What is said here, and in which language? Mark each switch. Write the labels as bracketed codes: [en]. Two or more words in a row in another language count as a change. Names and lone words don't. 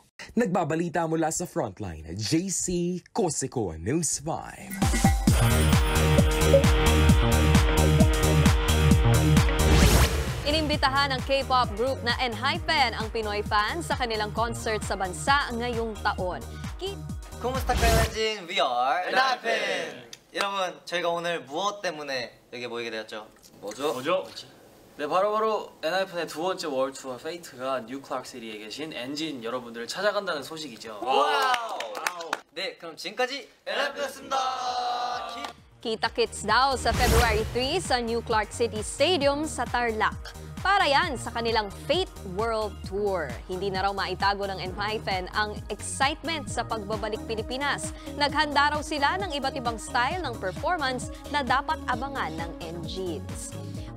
[tl] Nagbabalita mula sa Frontline, JC Cosico, News 5. Inimbitahan ng K-pop group na ENHYPEN ang Pinoy fans sa kanilang concert sa bansa ngayong taon. Kumusta kayo, [en] Jin? We are ENHYPEN! [ko] 여러분, 저희가 오늘 무엇 때문에 여기 모이게 되었죠? 뭐죠? 네, 바로 엔하이픈의 2번째 월드 투어 페이트가 뉴클락시티에 계신 엔진 여러분들을 찾아간다는 소식이죠. 와우! 네, 그럼 지금까지 엔하이픈이었습니다. [tl] Kita-kits daw sa February 3 sa New Clark City Stadium sa Tarlac. Para yan sa kanilang Fate World Tour. Hindi na raw maitago ng ENHYPEN ang excitement sa pagbabalik Pilipinas. Naghanda raw sila ng iba't ibang style ng performance na dapat abangan ng NGs.